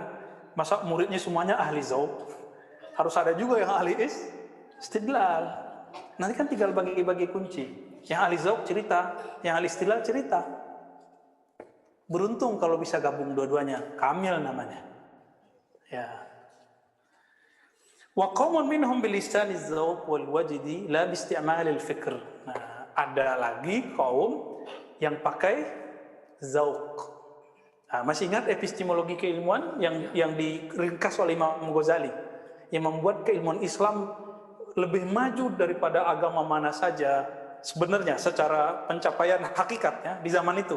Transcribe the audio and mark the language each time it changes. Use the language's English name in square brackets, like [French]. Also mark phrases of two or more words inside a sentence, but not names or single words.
[Indonesian] Masa muridnya semuanya ahli zauq? Harus ada juga yang ahli istidlal. Nanti kan tinggal bagi-bagi kunci. Yang ahli zauq cerita, yang ahli istidlal cerita. Beruntung kalau bisa gabung dua-duanya, kamil namanya. Ya. [Arabic] وقوم منهم بلسان الذوق والوجد لا باستعمال الفكر. [Indonesian] Nah, ada lagi kaum yang pakai zauq. Nah, masih ingat epistemologi keilmuan yang diringkas oleh Imam Ghazali, yang membuat keilmuan Islam lebih maju daripada agama mana saja sebenarnya secara pencapaian hakikatnya di zaman itu.